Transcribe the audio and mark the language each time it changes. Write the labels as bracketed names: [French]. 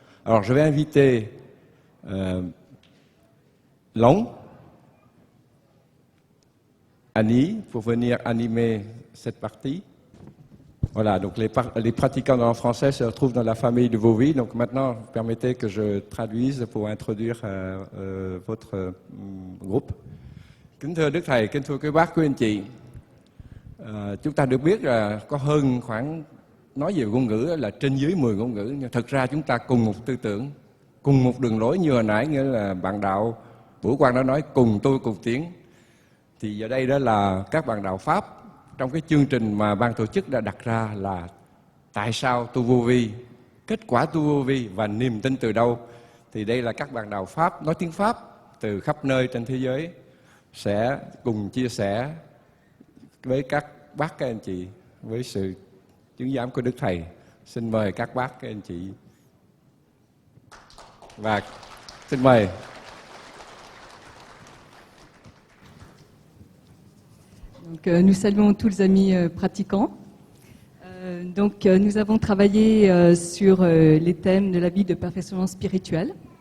[French] Alors, je vais inviter Long, Annie, pour venir animer cette partie. Voilà, donc les pratiquants de langue française se retrouvent dans la famille de vos vies. Donc maintenant, permettez que je traduise pour introduire votre groupe. [Vietnamese] Kính thưa Đức Thầy, kính thưa quý bác, quý anh chị, chúng ta được biết là có hơn khoảng, nói về ngôn ngữ là trên dưới 10 ngôn ngữ, nhưng thật ra chúng ta cùng một tư tưởng, cùng một đường lối như hồi nãy, nghĩa là bạn đạo Bửu Quang đã nói cùng tôi cùng tiến. Thì giờ đây đó là các bạn đạo Pháp, trong cái chương trình mà ban tổ chức đã đặt ra là tại sao tu vô vi, kết quả tu vô vi và niềm tin từ đâu. Thì đây là các bạn đạo Pháp nói tiếng Pháp từ khắp nơi trên thế giới sẽ cùng chia sẻ với các bác các anh chị với sự chứng giám của Đức Thầy. Xin mời các bác các anh chị và xin mời. [French] Donc, nous saluons tous les amis pratiquants. Nous avons travaillé sur les thèmes de la vie de perfectionnement spirituel.